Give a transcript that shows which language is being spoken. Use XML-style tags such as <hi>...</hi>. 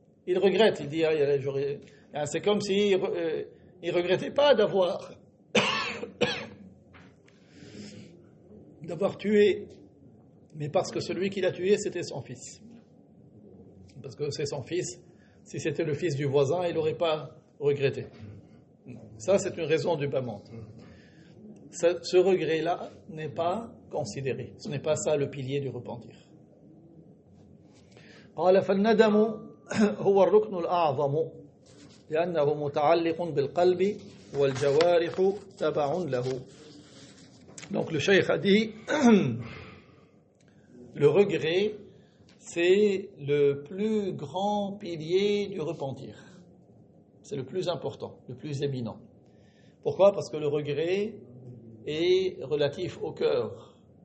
<fr>Il regrette, il dit, c'est comme s'il ne regrettait pas d'avoir tué, mais parce que celui qui l'a tué, c'était son fils. Parce que c'est son fils. Si c'était le fils du voisin, il n'aurait pas regretté. Ça, c'est une raison du bas monde. Ce regret-là n'est pas considéré. Ce n'est pas ça le pilier du repentir.</fr> <ar>قال فالندم هو الركن الأعظم لأنه متعلق بالقلب والجوارح تبع له.</ar> <fr>Donc le cheikh a dit le regret c'est le plus grand pilier du repentir. C'est le plus important, le plus éminent. Pourquoi? Parce que le regret est relatif au cœur.</fr>